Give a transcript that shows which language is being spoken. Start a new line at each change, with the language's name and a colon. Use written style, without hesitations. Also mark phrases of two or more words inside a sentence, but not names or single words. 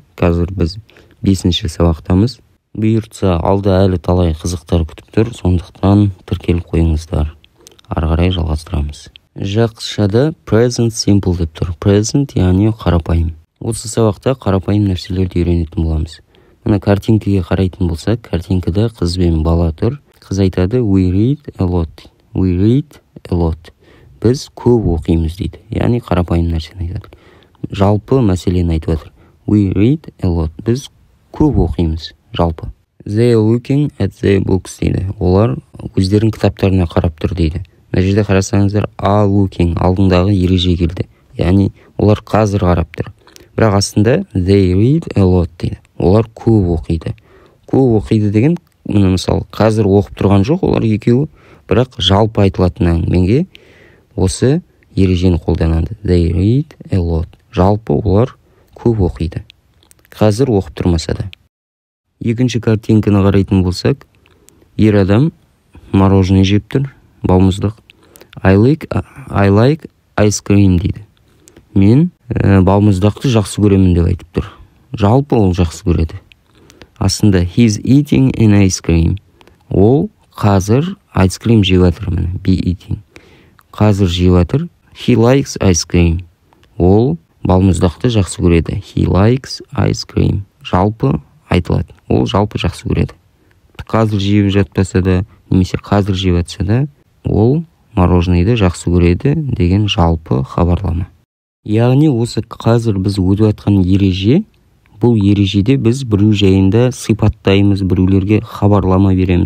Kazakh: Қазір біз 5-ші сабақтамыз. Бұйыртса алда әлі талай қызықтар күтіп тұр, сондықтан тіркеліп қойыңыздар. Ары қарай жалғастырамыз. Жақшада
English: present simple
Kazakh: деп тұр. Present яғни қарапайым. Осы сабақта қарапайым нәрселерді үйренетін боламыз. Мына картинкаға қарайтын болсақ, картинкада қыз бен бала тұр. Қыз айтады
English: we read a lot. We read a lot.
Kazakh: Біз көп оқимыз дейді. Яғни қарапайым нәрсені айтады. Жалпы мәселені айтып жатыр.
English: We read a lot.
Kazakh: Біз көп оқимыз жалпы.
English: They are looking at their books дейді.
Kazakh: Олар өздерінің кітаптарына қарап тұр дейді. Мына жерде қарасаңыздар,
English: are looking
Kazakh: алдындағы ереже келді. Яғни олар қазір қарап тұр. Бірақ астында
English: they read a lot
Kazakh: дейді. Олар көп оқиды. Көп оқиды деген, мына мысалы, қазір оқып тұрған жоқ олар екеуі, бірақ жалпы айтылатын әңгімеге осы ережені қолданады.
English: They read a lot.
Kazakh: Жалпы олар көп оқиды. Қазір оқып тұрмаса да. Екінші картинканы қарайтын болсақ, ер адам мороженое жеп тұр. Балмұздақ.
English: I like ice cream дейді.
Kazakh: Мен балмұздақты жақсы көремін деп айтып тұр. Жалпы ол жақсы көреді. Астында
English: he's eating an ice cream.
Kazakh: Ол қазір
English: ice cream
Kazakh: жеп жатыр.
English: Be eating.
Kazakh: Қазір жеп жатыр.
English: He likes ice cream.
Kazakh: Ол балмұздақты жақсы көреді.
English: He likes ice cream.
Kazakh: Жалпы айтылады. Ол жалпы жақсы көреді. Қазір жеп жатпаса да, немесе қазір жеп жатса да, ол мороженойды жақсы көреді деген жалпы хабарлама. Яғни осы қазір біз өтіп жатқан ереже, бұл ережеде біз біреу жайында сипаттаймыз, біреулерге хабарлама береміз.